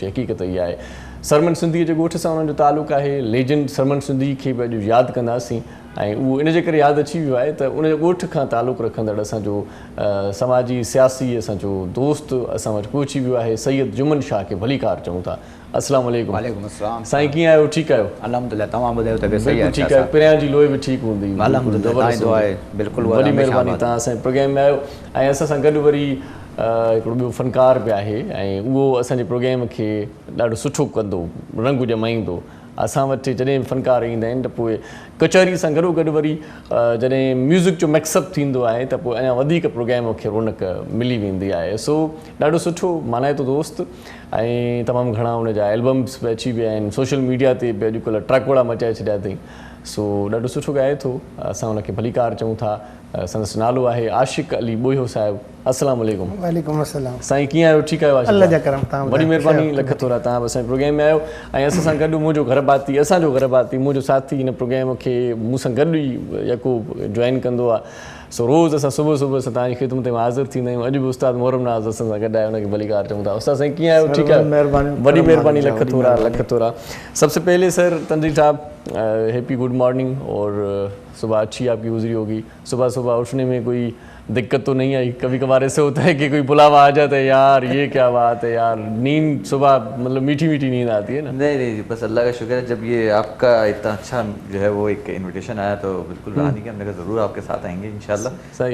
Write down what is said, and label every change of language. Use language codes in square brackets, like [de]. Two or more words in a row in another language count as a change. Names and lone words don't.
[sd] हक़ीक़त इहा आहे सरमन सिंधीअ जे ॻोठ सां उन्हनि जो तालुक़ु आहे। लेजेंड सरमन सिंधी खे बि अॼु यादि कंदासीं ऐं उहो इन जे करे यादि अची वियो आहे त उनजे ॻोठ खां तालुक़ु रखंदड़ असांजो समाजी सियासी असांजो दोस्त असां वटि पहुची वियो आहे सैयद जुमन शाह खे भलीकार चऊं था। [ar] السلام عليكم. وعليكم السلام. [sd] साईं कीअं आहियो? ठीकु आहियो? अल्हम्दुलिल्लाह। तव्हां ॿुधायो तबियत सही आहे? ठीकु आहे। पहिरियां जी लोही बि ठीकु हूंदी? अल्हम्दुलिल्लाह। तव्हां दुआ आहे बिल्कुलु। वॾी महिरबानी, तव्हां असांजे प्रोग्राम में आहियो ऐं असां सां गॾु वरी हिकिड़ो ॿियो फ़नकार बि आहे ऐं उहो असांजे प्रोग्राम खे ॾाढो सुठो कंदो, रंग ॼमाईंदो। असां वटि जॾहिं फ़नकार ईंदा आहिनि त पोइ कचहरी सां गॾोगॾु वरी जॾहिं म्यूज़िक जो मिक्सअप थींदो आहे त पोइ अञा वधीक प्रोग्राम खे रौनक मिली वेंदी आहे। सो ॾाढो सुठो मनाए थो दोस्त ऐं तमामु घणा हुनजा एल्बम्स बि अची विया आहिनि। सोशल मीडिया ते बि अॼुकल्ह ट्रकोड़ा मचाए छॾिया अथई। सो ॾाढो सुठो ॻाए थो। असां हुनखे भलीकार चऊं था। संदसि नालो आहे आशिक़ अली ॿोयो साहिबु। [ar] السلام عليكم. وعليكم السلام. [sd] साईं कीअं आहियो? ठीकु आहियो? अल्लाह जा करम। तव्हां वॾी महिरबानी, लख थोरा। तव्हां बि असांजे प्रोग्राम में आहियो ऐं असां सां गॾु मुंहिंजो घर भाती, असांजो घर भाती, मुंहिंजो साथी हिन प्रोग्राम खे मूं सां गॾु ई यको जॉइन कंदो आहे। सो रोज़ असां सुबुह सुबुह सां तव्हांजी ख़िदमत में हाज़िर थींदा आहियूं। अॼु बि उस्ताद मोहरम नाज़ असां सां गॾु आहे, हुनखे भलीकार चऊं था। उस्ताद साईं कीअं आहियो? ठीकु आहे? वॾी महिरबानी, लख थोरा, लख थोरा। [ur] سب سے پہلے سر تنجیر صاحب [en] happy good morning [ur] اور صبح اچھی آپ کی گزری ہوگی. صبح صبح اٹھنے میں کوئی دقت تو نہیں آئی؟ کبھی کبھار ایسے ہوتا ہے کہ کوئی بلاوا آ جاتا ہے، یار یہ کیا بات ہے یار، نیند صبح مطلب میٹھی میٹھی نیند آتی ہے نا? نہیں، بس اللہ کا شکر ہے۔ جب یہ آپ کا اتنا اچھا جو ہے وہ ایک انویٹیشن آیا تو بالکل رہا نہیں کہ ہم نے کہا ضرور آپ کے ساتھ آئیں گے ان شاء اللہ.